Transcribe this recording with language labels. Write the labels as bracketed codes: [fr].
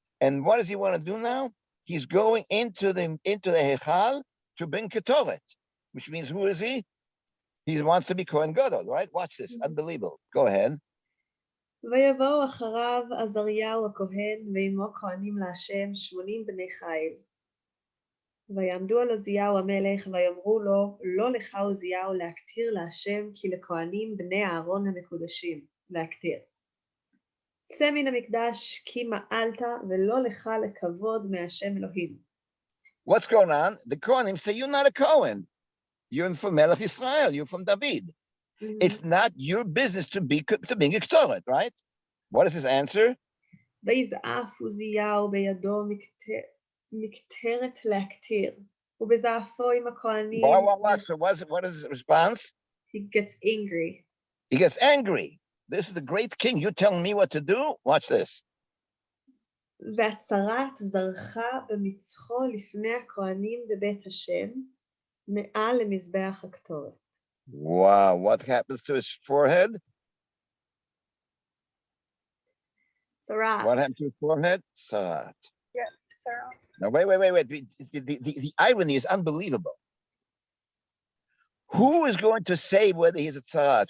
[en] And what does he want to do now? He's going into the Hechal to bring Ketoret, which means who is he? He wants to be Kohen Gadol, right? Watch this, unbelievable. Go ahead. [he] ויבואו אחריו עזריהו הכהן ועמו כהנים להשם 80 בני חיל. ויעמדו על עוזיהו המלך ויאמרו לו, לא לך עוזיהו להקטיר להשם כי לכהנים בני אהרון המקודשים להקטיר. צא מן המקדש כי מעלת ולא לך לכבוד מהשם אלוהים. [en] What's going on? The Kohanim say, you're not a Kohen. You're from Melech Israel. You're from David. It's not your business to be a Ketoret, right? What is his answer? [he] ויזעף עוזיהו בידו מקטרת להקטיר, ובזעפו עם הכהנים. [en] So what is his response? He gets angry. He gets angry. This is the great king. You're telling me what to do? Watch this. [he] והצרת זרחה במצחו לפני הכהנים בבית השם, מעל למזבח הקטורת. [en] Wow, what happens to his forehead? [he] צרת. [en] What happened to his forehead? Sarat. Yeah, Sarah. Now, wait. The irony is unbelievable. Who is going to say whether he's a tzarat?